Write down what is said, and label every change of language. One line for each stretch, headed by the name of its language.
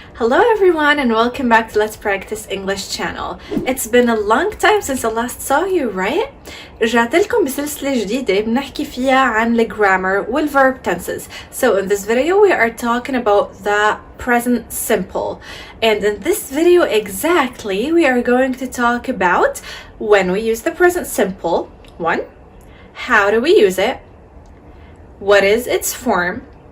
English: Hello everyone and welcome back to Let's Practice English channel. It's been a long time since I last saw you, right?
Arabic: رجعت لكم بسلسلة جديدة بنحكي فيها عن
English: the grammar
Arabic: وال
English: verb tenses. So in this video we are talking about the present simple. And in this video exactly we are going to talk about when we use the present simple. One, how do we use it? What is its form?